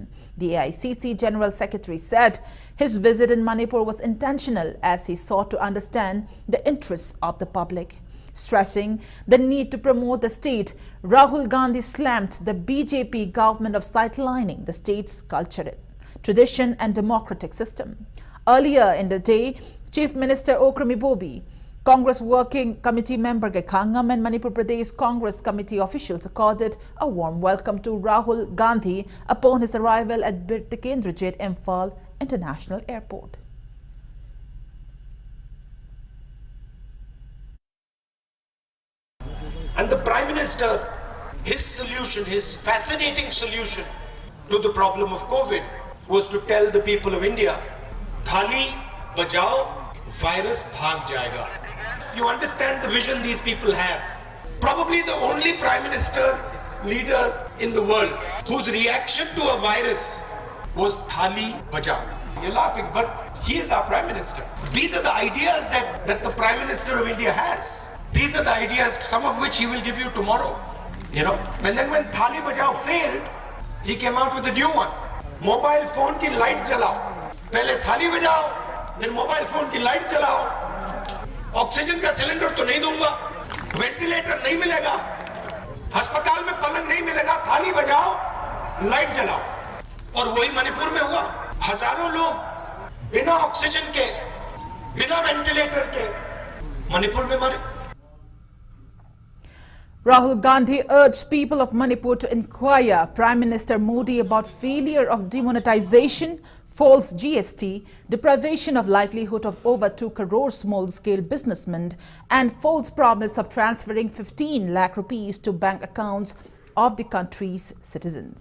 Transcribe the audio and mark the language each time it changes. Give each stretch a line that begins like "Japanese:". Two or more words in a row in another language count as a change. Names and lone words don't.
English: The AICC General Secretary said his visit in Manipur was intentional as he sought to understand the interests of the public. Stressing the need to promote the state, Rahul Gandhi slammed the BJP government of sidelining the state's culture, tradition and democratic system. Earlier in the day, Chief Minister Okrami Bobi, Congress Working Committee member THANGJAM and Manipur Pradesh Congress Committee officials accorded a warm welcome to Rahul Gandhi upon his arrival at Bir Tikendrajit Imphal International Airport. And the Prime Minister, his solution, his fascinating solution to the problem of COVID was to tell the people of India,
Hindi: थाली बजाओ, वायरस भाग जाएगा.
English: You understand the vision these people have. Probably the only Prime Minister leader in the world whose reaction to a virus was
Hindi: थाली बजाओ.
English: You're laughing, but he is our Prime Minister. These are the ideas that the Prime Minister of India has. These are the ideas, some of which he will give you tomorrow. You know, and then when
Hindi: थाली बजाओ
English: failed, he came out with a new one. Mobile phone
Hindi: की लाइट जलाओ. पहले थाली बजाओ,
English: then mobile phone
Hindi: की लाइट जलाओ. ऑक्सीजन का सिलेंडर तो नहीं दूंगा. वेंटिलेटर नहीं मिलेगा। हॉस्पिटल में पलंग नहीं मिलेगा. थाली बजाओ, लाइट जलाओ. और वही मणिपुर में हुआ. हजारों लोग बिना ऑक्सीजन के, बिना वेंटिलेटर के मणिपुर में मरे.
English: Rahul Gandhi urged people of Manipur to inquire Prime Minister Modi about failure of demonetization, false GST, deprivation of livelihood of over 2 crore small-scale businessmen and false promise of transferring 15 lakh rupees to bank accounts of the country's citizens.